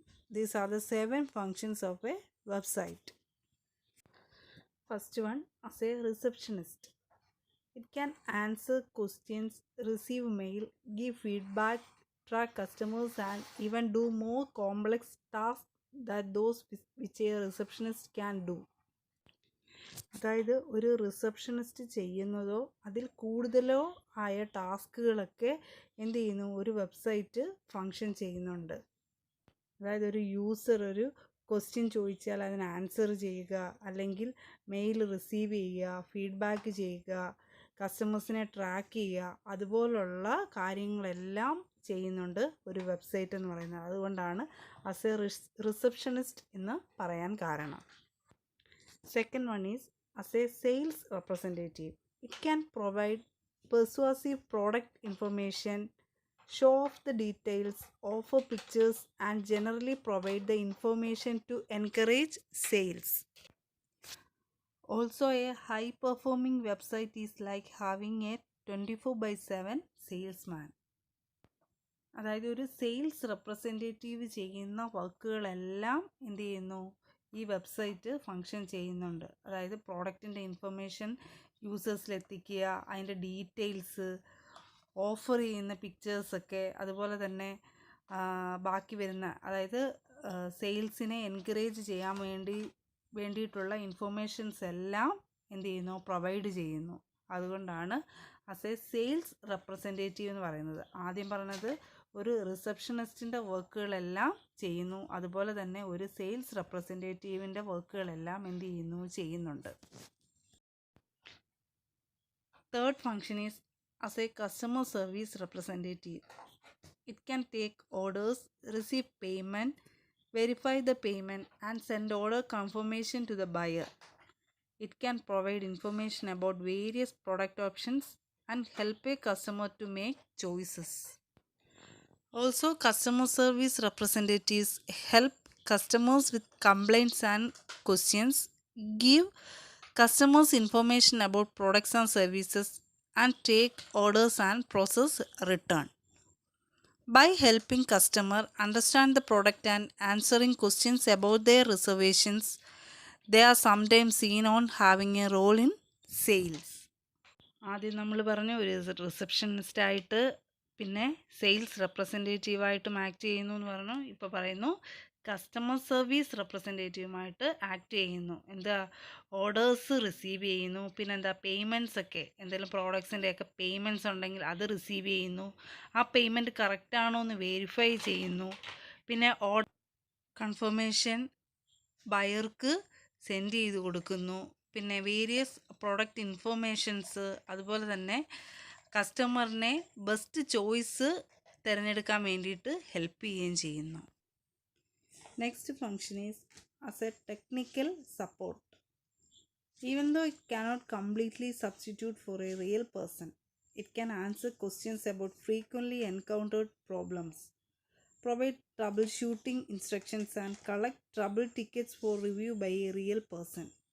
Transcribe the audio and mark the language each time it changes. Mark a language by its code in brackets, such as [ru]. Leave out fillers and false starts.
[en] These are the 7 functions of a website. First one as a receptionist. It can answer questions, receive mail, give feedback, track customers, and even do more complex tasks that those which a receptionist can do. [ml] അതായത് ഒരു receptionist ചെയ്യുന്നതോ അതിൽ കൂടുതലോ ആയ ടാസ്കുകളൊക്കെ എന്ത് ചെയ്യുന്നു, ഒരു website function ചെയ്യുന്നുണ്ട്. അതായത് ഒരു യൂസർ ഒരു ക്വസ്റ്റ്യൻ ചോദിച്ചാൽ അതിന് ആൻസർ ചെയ്യുക, അല്ലെങ്കിൽ മെയിൽ റിസീവ് ചെയ്യുക, ഫീഡ്ബാക്ക് ചെയ്യുക, കസ്റ്റമേഴ്സിനെ ട്രാക്ക് ചെയ്യുക, അതുപോലുള്ള കാര്യങ്ങളെല്ലാം ചെയ്യുന്നുണ്ട് ഒരു വെബ്സൈറ്റ് എന്ന് പറയുന്നത്. അതുകൊണ്ടാണ് [en] as a receptionist [ml] എന്ന് പറയാൻ കാരണം. [en] Second one is as a sales representative. It can provide persuasive product information, show off the details, offer pictures, and generally provide the information to encourage sales. Also, a high performing website is like having a 24/7 salesman. [ml] അതായത് ഒരു sales representative ചെയ്യുന്ന വർക്കുകളെല്ലാം എന്ത് ചെയ്യുന്നു, ഈ website function ചെയ്യുന്നുണ്ട്. അതായത് പ്രോഡക്റ്റിൻ്റെ information യൂസേഴ്സിലെത്തിക്കുക, അതിൻ്റെ ഡീറ്റെയിൽസ്, ഓഫർ ചെയ്യുന്ന പിക്ചേഴ്സൊക്കെ, അതുപോലെ തന്നെ ബാക്കി വരുന്ന അതായത് സെയിൽസിനെ എൻകറേജ് ചെയ്യാൻ വേണ്ടിയിട്ടുള്ള ഇൻഫർമേഷൻസ് എല്ലാം എന്ത് ചെയ്യുന്നു, പ്രൊവൈഡ് ചെയ്യുന്നു. അതുകൊണ്ടാണ് [en] as a sales representative [ml] എന്ന് പറയുന്നത്. ആദ്യം പറഞ്ഞത് ഒരു റിസപ്ഷനിസ്റ്റിൻ്റെ വർക്കുകളെല്ലാം ചെയ്യുന്നു, അതുപോലെ തന്നെ ഒരു സെയിൽസ് റെപ്രസെൻറ്റേറ്റീവിൻ്റെ വർക്കുകളെല്ലാം എന്ത് ചെയ്യുന്നുണ്ട്. [en] Third function is as a customer service representative. It can take orders, receive payment, verify the payment, and send order confirmation to the buyer. It can provide information about various product options and help a customer to make choices. Also, customer service representatives help customers with complaints and questions, give customers information about products and services, and take orders and process return. By helping customer understand the product and answering questions about their reservations, they are sometimes seen on having a role in sales. [ml] ആദ്യം നമ്മൾ പറഞ്ഞു ഒരു റിസപ്ഷനിസ്റ്റായിട്ട് പിന്നെ sales റെപ്രസെൻറ്റേറ്റീവായിട്ടും act ചെയ്യുന്നു എന്ന് പറഞ്ഞു. ഇപ്പോൾ പറയുന്നു കസ്റ്റമർ സർവീസ് റെപ്രസെൻറ്റേറ്റീവുമായിട്ട് ആക്ട് ചെയ്യുന്നു. എന്താ, ഓർഡേഴ്സ് റിസീവ് ചെയ്യുന്നു, പിന്നെന്താ പേയ്മെൻറ്റ്സ് ഒക്കെ, എന്തെങ്കിലും പ്രോഡക്ട്സിൻ്റെയൊക്കെ പേയ്മെൻറ്റ്സ് ഉണ്ടെങ്കിൽ അത് റിസീവ് ചെയ്യുന്നു, ആ പേയ്മെൻറ്റ് കറക്റ്റാണോ എന്ന് വെരിഫൈ ചെയ്യുന്നു, പിന്നെ കൺഫർമേഷൻ ബയർക്ക് സെൻഡ് ചെയ്ത് കൊടുക്കുന്നു, പിന്നെ വേരിയസ് പ്രോഡക്റ്റ് ഇൻഫർമേഷൻസ്, അതുപോലെ തന്നെ കസ്റ്റമറിനെ ബെസ്റ്റ് ചോയ്സ് തിരഞ്ഞെടുക്കാൻ വേണ്ടിയിട്ട് ഹെൽപ്പ് ചെയ്യുകയും ചെയ്യുന്നു. [en] Next function is as a technical support. Even though it cannot completely substitute for a real person, it can answer questions about frequently encountered problems, provide troubleshooting instructions, and collect trouble tickets for review by a real person.